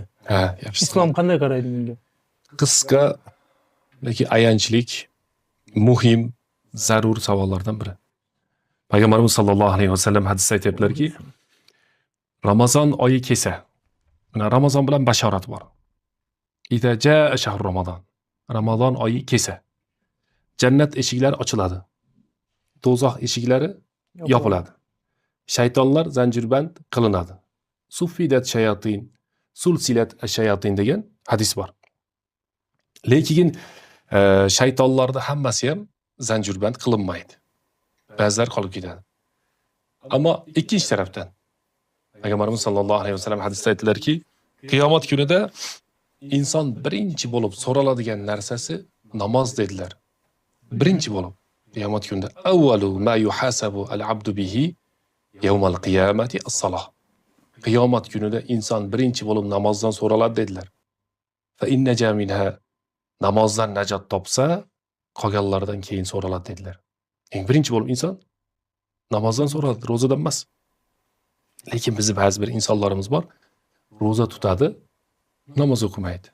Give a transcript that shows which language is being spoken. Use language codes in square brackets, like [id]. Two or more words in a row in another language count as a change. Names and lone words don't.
[uz] Ha, yaxshi. Islom qanday qaraydi bunga? Qisqa lekin ayanchlik, muhim, zarur savollardan biri. Payg'ambarimiz [ar] صلى الله عليه وسلم [uz] hadisda aytibdilarki, Ramazon oyi kelsa, mana Ramazon bilan bashorat bor. [ar] إذا جاء شهر رمضان. [uz] Ramazon oyi kelsa, jannat eshiklari ochiladi. Do'zax eshiklari yopiladi. Shaytonlar zanjirband qilinadi. [ar] صفدت الشياطين سلسلت الشياطين [uz] degan hadis bor. Lekin shaytonlarning hammasi ham zanjirband qilinmaydi. Ba'zilar qolib ketadi. Ammo ikkinchi tarafdan Payg'ambarimiz [ar] صلى الله عليه وسلم [uz] hadisda aytdilarki, qiyomat kunida inson birinchi bo'lib so'raladigan narsasi namoz dedilar. Birinchi bo'lib qiyomat kunida [ar] أول ما يحاسب العبد به يوم القيامة الصلاة. [uz] Qiyomat kunida inson birinchi bo'lib namozdan so'raladi dedilar. [ar] فإن نجا منها [uz] namozdan najot topsa, qolganlardan keyin so'raladi dedilar. Eng birinchi bo'lib inson namozdan so'raladi, ro'zadan emas. Lekin bizning ba'zi bir insonlarimiz bor, ro'za tutadi, namoz o'qimaydi.